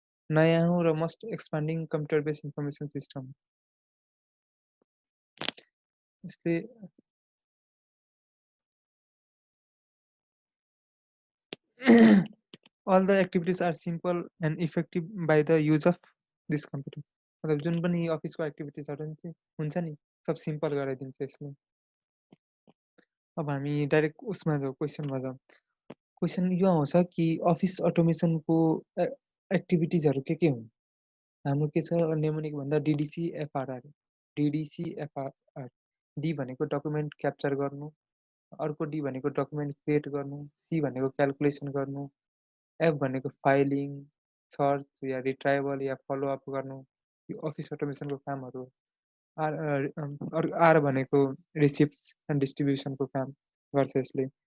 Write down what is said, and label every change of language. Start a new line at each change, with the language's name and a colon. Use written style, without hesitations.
Nepali: नयाँ हो र
English: most expanding computer-based information system।
Nepali: यसले
English: all the activities are simple and effective by the use of this computer।
Nepali: मतलब जुन पनि अफिसको एक्टिभिटिजहरू हुन्छ नि, सब सिम्पल गराइदिन्छ यसले। अब हामी डाइरेक्ट उसमा जाउँ, क्वेसनमा जाउँ। क्वेसन यो आउँछ कि अफिस अटोमेसनको एक्टिभिटिजहरू के हुन्? हाम्रो के छ, नेमोनिक भन्दा डिडिसी एफआरआर। डिडिसी एफआरआर, डी भनेको डकुमेन्ट क्याप्चर गर्नु, अर्को डी भनेको डकुमेन्ट क्रिएट गर्नु, सी भनेको क्यालकुलेसन गर्नु, एफ भनेको फाइलिङ, सर्च या रिट्राइभल या फलोअप गर्नु, यो अफिस अटोमेसनको कामहरू हो। आर भनेको रिसिप्ट्स एन्ड डिस्ट्रिब्युसनको काम गर्छ यसले।